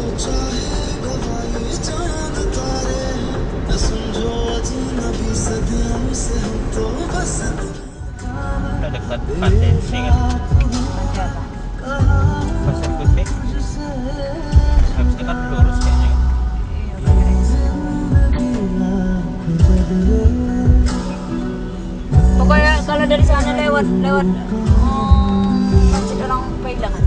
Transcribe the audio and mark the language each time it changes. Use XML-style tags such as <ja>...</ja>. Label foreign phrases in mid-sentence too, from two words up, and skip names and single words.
<hi>चाहे गवाही चांद तारे न समझो अजनबी सदियों से हम तो बस</hi> <id>Udah dekat pantai sini kan. Pasir Putih. Habis itu kan lurus kayaknya. Pokoknya kalau dari sana lewat masjid orang Pailang kan,</id>